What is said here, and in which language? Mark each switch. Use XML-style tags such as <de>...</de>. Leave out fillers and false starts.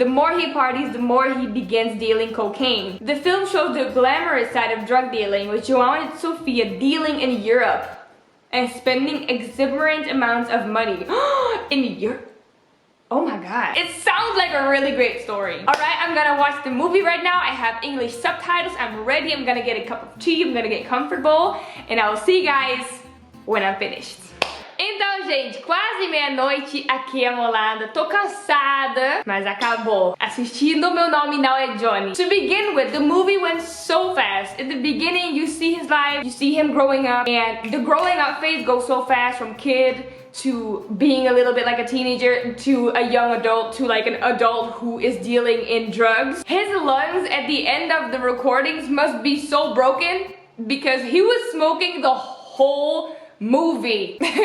<en>The more he parties, the more he begins dealing cocaine. The film shows the glamorous side of drug dealing, with João and Sophia dealing in Europe and spending exuberant amounts of money. In Europe? Oh my god. It sounds like a really great story. Alright, I'm gonna watch the movie right now. I have English subtitles. I'm ready. I'm gonna get a cup of tea. I'm gonna get comfortable. And I will see you guys when I'm finished.</en> <pt>Então, gente, quase meia-noite aqui amolada. Tô cansada, mas acabou. Assistindo Meu Nome Nao é Johnny.</pt> <en>To begin with, the movie went so fast. In the beginning, you see his life, you see him growing up, and the growing up phase goes so fast from kid to being a little bit like a teenager to a young adult to like an adult who is dealing in drugs. His lungs at the end of the recordings must be so broken because he was smoking the whole movie.</en>